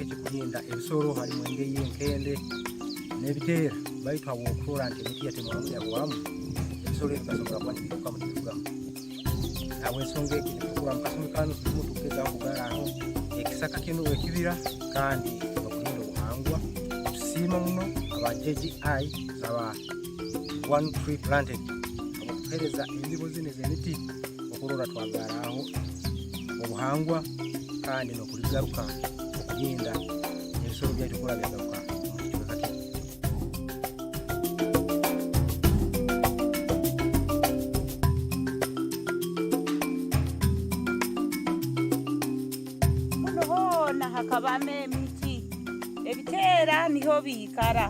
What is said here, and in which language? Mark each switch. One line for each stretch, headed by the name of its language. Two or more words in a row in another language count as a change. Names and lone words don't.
Tooro: ekikulinda ebisoro halimu engeyi enkende n'ebiteera baitu abo okutora nti emiti yatemwamu yabwamu ebisoro ebitasobola kuba nibiruka mu kifugamu abo ensonga egi nikukura mu kasumi kano tulimu tukeza okugala aho ekisaka kino ekibira kandi okulinda obuhangwa tusiima muno aba JGI aba
English: one tree planted
Tooro: abakuhereza endibo zine z'emiti okulora twagala aho obuhangwa kandi n'okuligaruka okulinda ebisoro byaitu kola byagaruka mu kiweka kino. Muno hoona hakabamo emiti ebiteera niho biikara